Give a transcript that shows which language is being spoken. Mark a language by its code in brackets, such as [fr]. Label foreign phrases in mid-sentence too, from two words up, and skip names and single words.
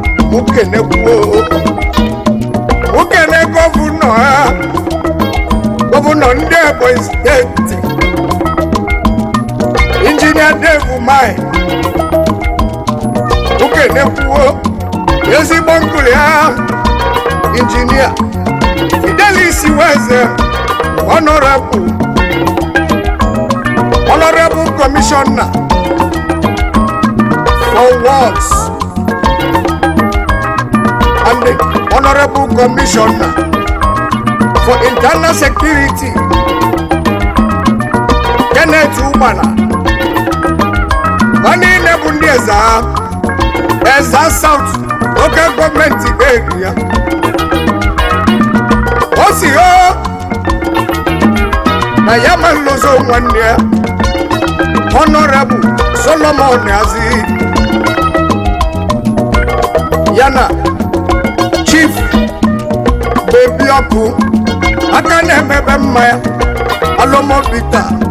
[ig] Mụ kenekwuo, mụ kene gọvanọ ha, gọvanọ ndị Ebonyi Steeti, Injinia Dave Umahi. Mụ kenekwuo, ezigbo nkụli ha, [en] Injinia Fidelis Weze, Honorable, Honorable Commissioner for Works and the Honorable Commissioner for Internal Security, Kenneth Ubana. [ig] Ha niile bụ ndị eze ha, eze South Local Government area. O si o, na ya ma nlozo nwanne ya, Honorable Solomon Azi, ya na Chief Baby Ọkụ, aka na-emebe mmanya, Alomobita.